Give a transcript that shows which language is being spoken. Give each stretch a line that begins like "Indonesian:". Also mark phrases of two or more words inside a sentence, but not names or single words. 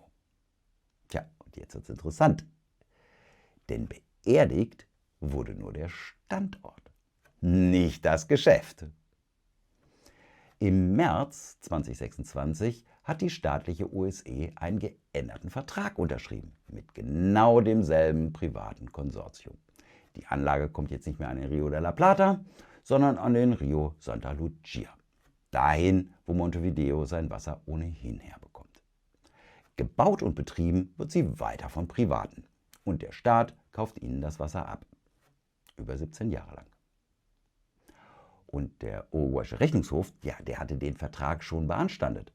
German: Tja, und jetzt wird es interessant, denn beerdigt wurde nur der Standort, nicht das Geschäft. Im März 2026 hat die staatliche OSE einen geänderten Vertrag unterschrieben, mit genau demselben privaten Konsortium. Die Anlage kommt jetzt nicht mehr an den Rio de la Plata, sondern an den Rio Santa Lucia. Dahin, wo Montevideo sein Wasser ohnehin herbekommt. Gebaut und betrieben wird sie weiter von Privaten. Und der Staat kauft ihnen das Wasser ab. Über 17 Jahre lang. Und der uruguayische Rechnungshof, ja, der hatte den Vertrag schon beanstandet.